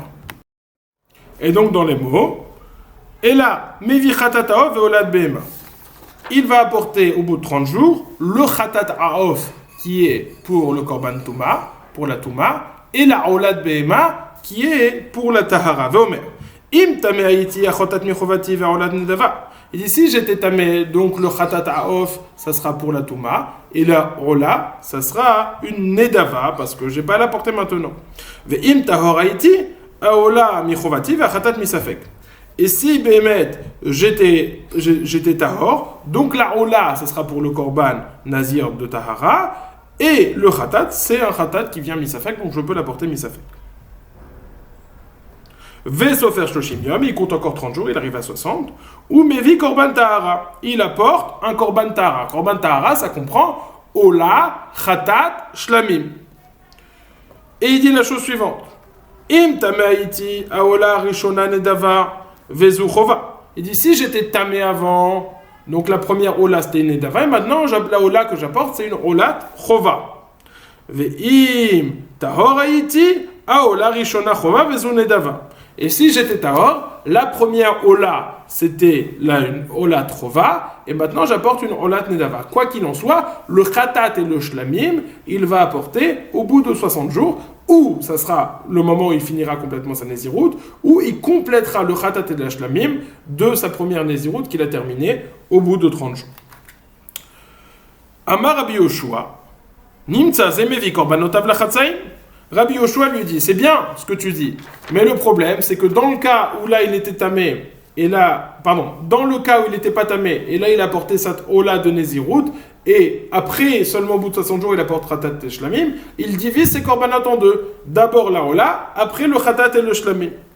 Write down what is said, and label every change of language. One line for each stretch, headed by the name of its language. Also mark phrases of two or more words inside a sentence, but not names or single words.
French: Et donc dans les mots, et là,
Hebrew: מביא חטאת ועולת בהמה.
French: Il va apporter au bout de 30 jours le
Hebrew: חטאת העוף
French: qui est pour le
Hebrew: קרבן טומאה,
French: pour la touma, et la
Hebrew: עולת בהמה
French: qui est pour la tahara.
Hebrew: ואומר. אם טמא הייתי החטאת מחובתי והעולה נדבה.
French: Il dit si j'étais tamé, donc le
Hebrew: חטאת העוף,
French: ça sera pour la touma, et la ola, ça sera une nedava, parce que je n'ai pas à la porter maintenant.
Hebrew: ואם טהור הייתי, העולה מחובתי והחטאת מספק.
French: Et si bémet, j'étais tahor, donc la ola, ça sera pour le
Hebrew: קרבן נזיר
French: de tahara, et le khatat, c'est un khatat qui vient misafek, donc je peux l'apporter misafek.
Hebrew: וסופר שלושים יום,
French: il compte encore 30 jours, il arrive à 60.
Hebrew: ומביא קרבן טהרה,
French: il apporte un
Hebrew: קרבן טהרה. קרבן טהרה,
French: ça comprend ola, khatat, shlamim. Et il dit la chose suivante.
Hebrew: אם טמא הייתי, העולה, ראשונה, נדבה, וזו חובה.
French: Il dit si j'étais tamé avant, donc la première ola c'était une nedava, et maintenant la ola que j'apporte c'est une
Hebrew: עולה חובה. ואם טהור הייתי, העולה, ראשונה, חובה, וזו נדבה.
French: Et si j'étais tahor, la première ola, c'était une
Hebrew: עולה חובה,
French: et maintenant j'apporte une
Hebrew: עולה נדבה.
French: Quoi qu'il en soit, le khatat et le shlamim, il va apporter au bout de 60 jours, ou ça sera le moment où il finira complètement sa néziroute, ou il complétera le khatat et le shlamim de sa première néziroute qu'il a terminée au bout de 30 jours.
Hebrew: אמר רבי יהושע, נמצא זה מביא קרבנותיו לחצאים.
French: Rabbi Yoshua lui dit, c'est bien ce que tu dis, mais le problème, c'est que dans le cas où là il était tamé, dans le cas où il n'était pas tamé, et là il a porté cette ola de Nézirut, et après, seulement au bout de 60 jours, il apporte Khatat et Shlamim, il divise ses korbanot en deux. D'abord la Ola, après le Khatat et le Shlamim.